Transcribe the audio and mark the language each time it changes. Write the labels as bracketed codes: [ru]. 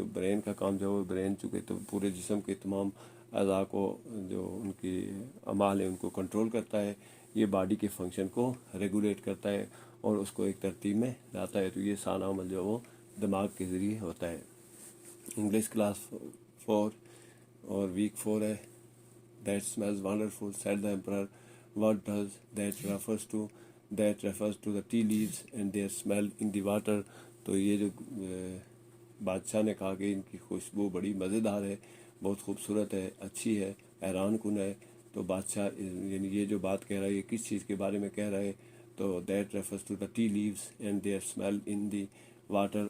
[ur] تو برین کا کام جو ہے برین چونکہ تو پورے جسم کے تمام اعضاء کو جو ان کی اعمال ہیں ان کو کنٹرول کرتا ہے. یہ باڈی کے فنکشن کو ریگولیٹ کرتا ہے اور اس کو ایک ترتیب میں لاتا ہے. تو یہ سارا عمل جو وہ دماغ کے ذریعے ہوتا ہے. انگلش کلاس 4 اور ویک 4 ہے. [en] That smells wonderful, said the emperor. What does that refers to? That refers to the tea leaves and their smell in the water. [ur] تو یہ جو بادشاہ نے کہا کہ ان کی خوشبو بڑی مزیدار ہے، بہت خوبصورت ہے، اچھی ہے، حیران کن ہے. تو بادشاہ یعنی یہ جو بات کہہ رہا ہے یہ کس چیز کے بارے میں کہہ رہا ہے؟ تو [en] That refers to the tea leaves and their smell in the water.